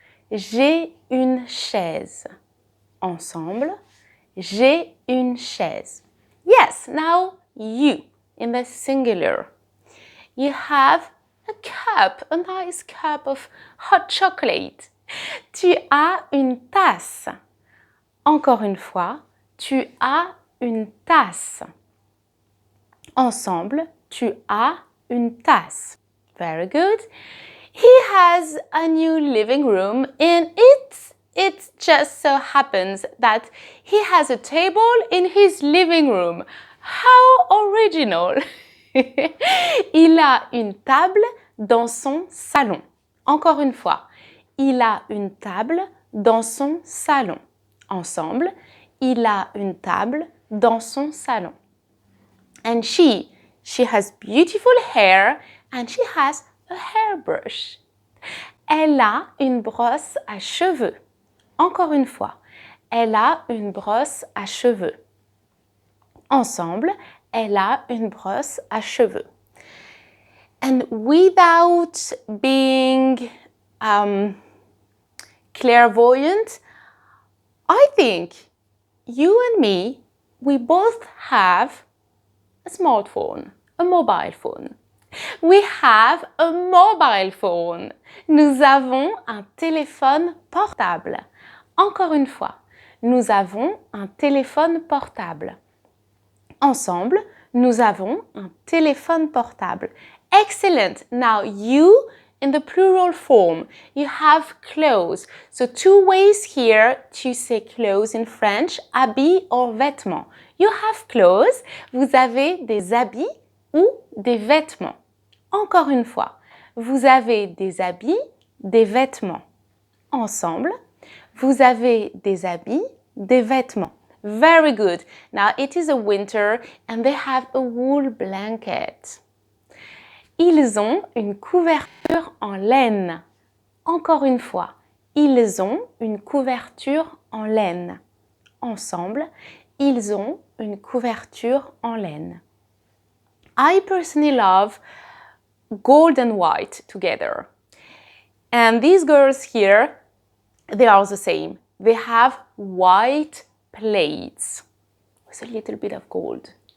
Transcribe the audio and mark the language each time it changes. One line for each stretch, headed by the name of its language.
French: J'ai une chaise. Ensemble. J'ai une chaise.
English: Yes, now you, in the singular. You have a cup, a nice cup of hot chocolate.
French: Tu as une tasse. Encore une fois, tu as une tasse. Ensemble, tu as une tasse.
English: Very good. He has a new living room and it just so happens that he has a table in his living room. How original!
French: Il a une table dans son salon. Encore une fois, il a une table dans son salon. Ensemble, il a une table dans son salon.
English: And she has beautiful hair and she has a hairbrush.
French: Elle a une brosse à cheveux. Encore une fois, elle a une brosse à cheveux. Ensemble, elle a une brosse à cheveux.
English: And without being clairvoyant, I think you and me, we both have a smartphone, a mobile phone. We have a mobile phone.
French: Nous avons un téléphone portable. Encore une fois, nous avons un téléphone portable. Ensemble, nous avons un téléphone portable.
English: Excellent. Now you, in the plural form, you have clothes. So two ways here to say clothes in French, habits or vêtements. You have clothes.
French: Vous avez des habits ou des vêtements. Encore une fois, vous avez des habits, des vêtements. Ensemble, vous avez des habits, des vêtements.
English: Very good. Now it is a winter and they have a wool blanket.
French: Ils ont une couverture en laine. Encore une fois, ils ont une couverture en laine. Ensemble, ils ont une couverture en laine.
English: I personally love gold and white together. And these girls here, they are the same. They have white plates with a little bit of gold.